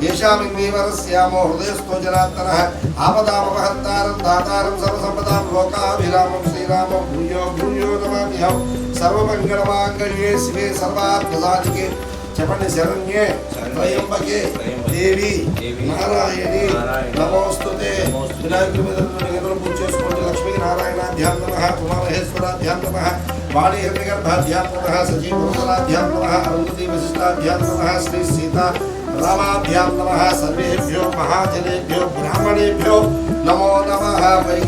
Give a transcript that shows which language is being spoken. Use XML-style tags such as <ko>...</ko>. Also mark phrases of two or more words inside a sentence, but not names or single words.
<sa>येषाम् इन्द्रियवरस्यामो हृदयस्थो जनार्दनः आपदामपहर्तारं दातारं सर्वसम्पदां लोकाभिरामं श्रीरामं भूयो भूयो नमाम्यहं सर्वमङ्गलमाङ्गल्ये शिवे सर्वार्थसाधिके चपण्य शरण्ये त्र्यम्बके देवी नारायणी नमोस्तुते विनायक</sa> <te>पूज చేసుకోండి</te> <sa>లక్ష్మీ నారాయణాభ్యాం నమః ఉమామహేశ్వరాభ్యాం నమః వాణి హిరణ్యగర్భాభ్యాం నమః సజీవరుద్రాభ్యాం నమః అరుంధతి వశిష్టాభ్యాం నమః శ్రీ సీతా రామాభ్యాం నమః సర్వేభ్యో మహాజనేభ్యో బ్రాహ్మణేభ్యో నమో నమః పైకి</sa>